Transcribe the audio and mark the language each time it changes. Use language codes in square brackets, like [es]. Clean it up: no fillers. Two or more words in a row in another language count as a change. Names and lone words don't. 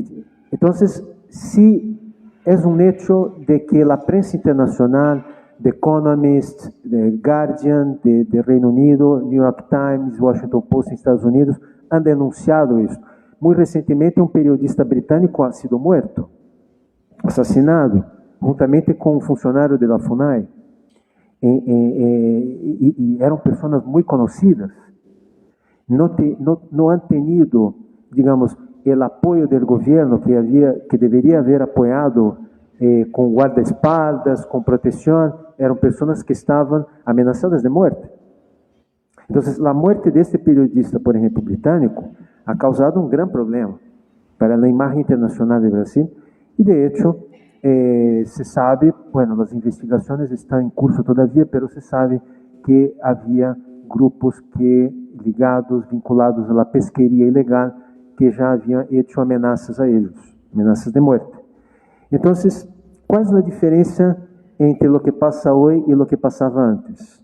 [es] Entonces, sí es un hecho de que la prensa internacional, The Economist, The Guardian de Reino Unido, New York Times, Washington Post en Estados Unidos, han denunciado esto. Muy recientemente un periodista británico ha sido muerto, asesinado, [pt] juntamente com um funcionário da FUNAI, e eram pessoas muito conhecidas, não [es] han tenido, digamos, [pt] o apoio do governo que deveria haver apoiado com guarda-espaldas, com proteção. Eram pessoas que estavam ameaçadas de morte. Então, a morte deste periodista, por exemplo, britânico, [es] ha causado [pt] um grande problema para a imagem internacional do Brasil. E, [es] de hecho, se sabe, bueno, [pt] as investigações estão em curso todavia, mas se sabe que havia grupos ligados, vinculados à pesqueria ilegal, que já haviam hecho ameaças a eles, ameaças de morte. Então, qual é a diferença entre o que passa hoje e o que passava antes?